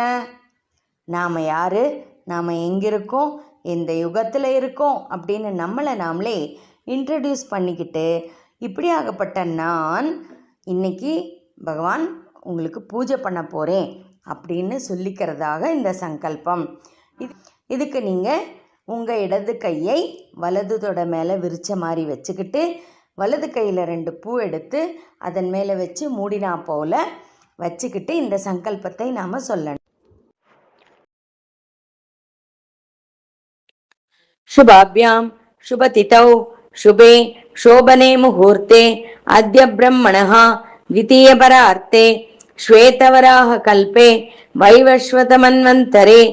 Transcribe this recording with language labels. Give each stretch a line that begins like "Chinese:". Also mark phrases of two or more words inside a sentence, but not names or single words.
Tamil: நாம் யார், நாம் எங்கே இருக்கோம், எந்த யுகத்தில் இருக்கோம் அப்படின்னு நம்மளை நாமளே இன்ட்ரடியூஸ் பண்ணிக்கிட்டு, இப்படியாகப்பட்ட நான் இன்னைக்கு பகவான் உங்களுக்கு பூஜை பண்ண போகிறேன் அப்படின்னு சொல்லிக்கிறதாக இந்த சங்கல்பம். இதுக்கு நீங்கள் உங்கள் இடது கையை வலது தொட மேலே விரித்த மாதிரி வச்சுக்கிட்டு வலது கையில் 2 பூ எடுத்து அதன் மேலே வச்சு மூடினா போல் வச்சுக்கிட்டு இந்த சங்கல்பத்தை நாம் சொல்லணும்.
Sanskrit: शुभाभ्याम शुभतिथौ शुभे शोभने मुहूर्ते अद्य ब्रह्मणः द्वितीयपरार्ते श्वेतवराह कल्पे वैवस्वतमन्वन्तरे